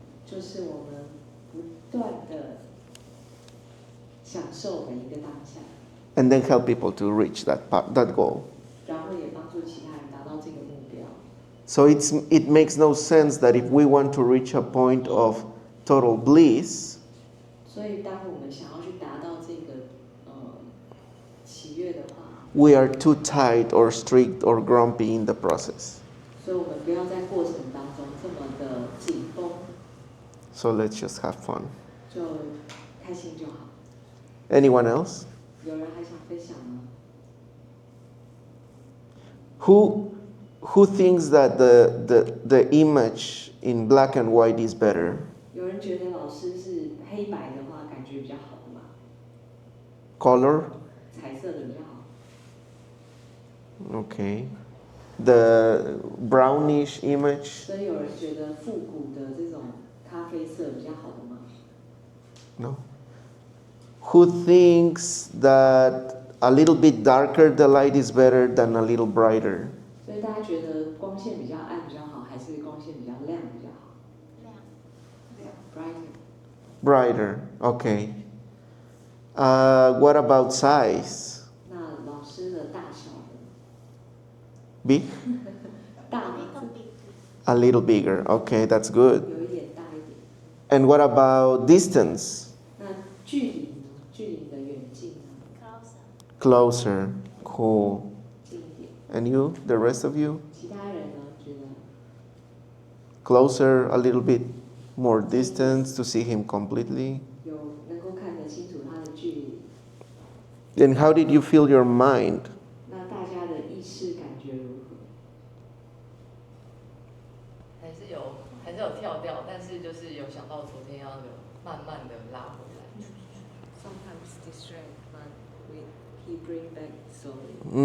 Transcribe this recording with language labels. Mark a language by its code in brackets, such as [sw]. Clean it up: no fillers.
[zh] 就是我们不断的享受每一个当下。 [en] And then help people to reach that goal. [zh] 然后也帮助其他人达到这个目标。 [en] So it makes no sense that if we want to reach a point of total bliss, [zh] 所以当我们想要去达到这个喜悦的话， [en] we are too tight or strict or grumpy in the process. [zh] 所以我们不要在过程当中这么的紧绷。 [en] So let's just have fun. [zh] 就开心就好。 [en] Anyone else? [zh] 有人还想分享吗？ [en] Who thinks that the image in black and white is better? [zh] 有人觉得老师是黑白的话，感觉比较好的吗？ [en] Color? [zh] 彩色的比较好。 [en] Okay. The brownish image? [zh] 所以有人觉得复古的这种咖啡色比较好的吗？ [en] No. Who thinks that a little bit darker the light is better than a little brighter? [zh] 所以大家觉得光线比较暗比较好，还是光线比较亮比较好？亮。 [en] Brighter. Okay. What about size? [zh] 那老师的大小呢？ [en] Big? [zh] 大吗？ [en] A little bigger. Okay, that's good. [zh] 有一点大一点。 [en] And what about distance? [zh] 那距离呢？距离的远近呢？ [en] Closer. Cool. [zh] 近一点。 [en] And you? The rest of you? [zh] 其他人呢？觉得 [en] Closer, a little bit more distance to see him completely. [zh] 有能够看得清楚他的距离。 [en] Then how did you feel your mind? [zh] 那大家的意识感觉还是有跳掉，但是就是有想到昨天要有慢慢的拉回来。 [en] Sometimes distract, but he bring back slowly.